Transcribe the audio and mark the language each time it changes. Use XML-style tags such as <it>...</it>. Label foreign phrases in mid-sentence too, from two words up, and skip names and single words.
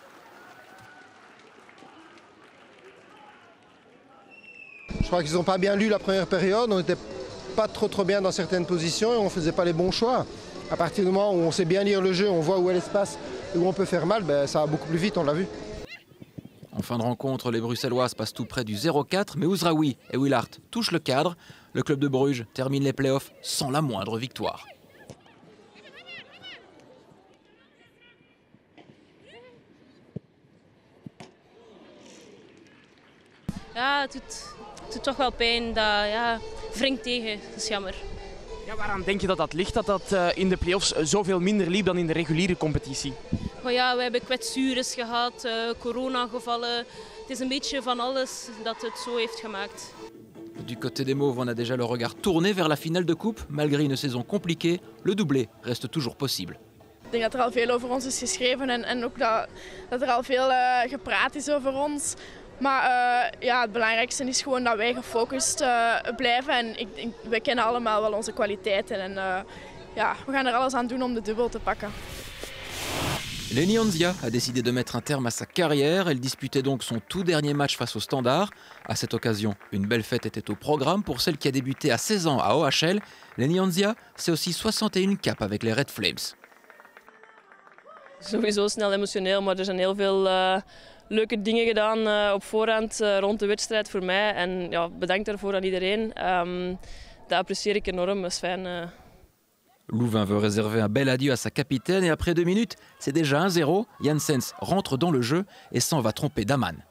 <fr>Je crois qu'ils n'ont pas bien lu la première période, on n'était pas trop bien dans certaines positions et on ne faisait pas les bons choix. À partir du moment où on sait bien lire le jeu, on voit où est l'espace et où on peut faire mal, ça va beaucoup plus vite, on l'a vu. En fin de rencontre, les Bruxelloises passent tout près du 0-4, mais Ouzraoui et Willard touchent le cadre. Le club de Bruges termine les playoffs sans la moindre victoire.</fr> <nl>Ja, het doet toch wel pijn. Dat wringt tegen, dat is jammer. Ja, waaraan denk je dat dat ligt, dat dat in de play-offs zoveel minder liep dan in de reguliere competitie? Oh ja, we hebben kwetsures gehad, coronagevallen. Het is een beetje van alles dat het zo heeft gemaakt.</nl> <fr>Du côté des Mauves, on a déjà le regard tourné vers la finale de coupe. Malgré une saison compliquée, le doublé reste toujours possible.</fr> <nl>Ik denk dat er al veel over ons is geschreven en ook dat er al veel gepraat is over ons. Maar het belangrijkste is gewoon dat wij gefocust blijven. En wij kennen allemaal wel onze kwaliteiten. En we gaan er alles aan doen om de dubbel te pakken.</nl> <fr>Leni Anzia a décidé de mettre un terme à sa carrière. Elle disputait donc son tout dernier match face au Standard. À cette occasion, une belle fête était au programme pour celle qui a débuté à 16 ans à OHL. Leni Anzia, c'est aussi 61 caps avec les Red Flames.</fr> <nl>Sowieso snel emotioneel, maar er zijn heel veel leuke dingen gedaan op voorhand rond de wedstrijd voor mij. En ja, bedankt daarvoor aan iedereen. Dat apprecieer ik enorm, dat is fijn.</nl> <fr>Louvain veut réserver un bel adieu à sa capitaine et après 2 minutes, c'est déjà 1-0. Janssens rentre dans le jeu et s'en va tromper Daman.</fr>